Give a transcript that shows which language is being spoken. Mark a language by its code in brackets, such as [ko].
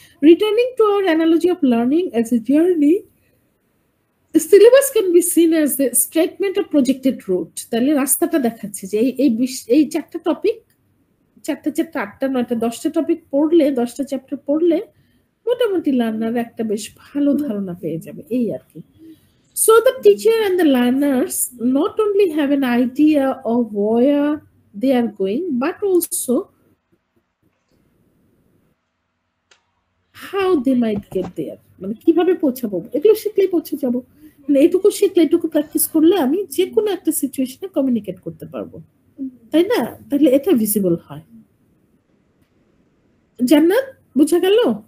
[en] Returning to our analogy of learning as a journey, syllabus can be seen as the statement of projected route. [bn] তাহলে রাস্তাটা দেখাচ্ছে যে এই চারটা topic, চারটা 8টা 9টা 10টা টপিক পড়লে, 10টা চ্যাপ্টার পড়লে মোটামুটি লার্নার একটা বেশ ভালো ধারণা পেয়ে যাবে, এই আর কি। [en] So the teacher and the learners not only have an idea of where they are going, but also how they might get there. [bn] মানে কিভাবে পৌঁছাবো, এগুলো শিখলেই পৌঁছে যাবো। মানে এটুকু শিখলে, এটুকু প্র্যাকটিস করলে আমি যে কোনো একটা সিচুয়েশনে কমিউনিকেট করতে পারবো, তাই না? তাহলে এটা ভিজিবল হয়। জান্নাত, বুঝা গেল?